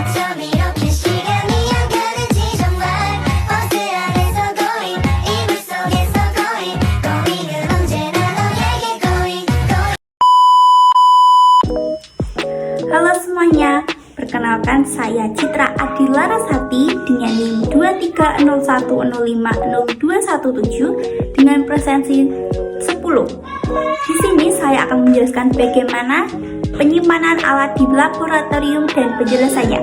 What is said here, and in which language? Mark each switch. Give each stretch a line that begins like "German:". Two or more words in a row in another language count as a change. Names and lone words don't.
Korean: 이렇게 시간이 안 가는지 정말 버스 안에서 going 이불 속에서 going은 언제나 너에게 going.
Indonesian: Halo semuanya, perkenalkan saya Citra Adila Rasati dengan NIM 2301050217 dengan presensi 10. Di sini saya akan menjelaskan bagaimana penyimpanan alat di laboratorium dan penjelasannya.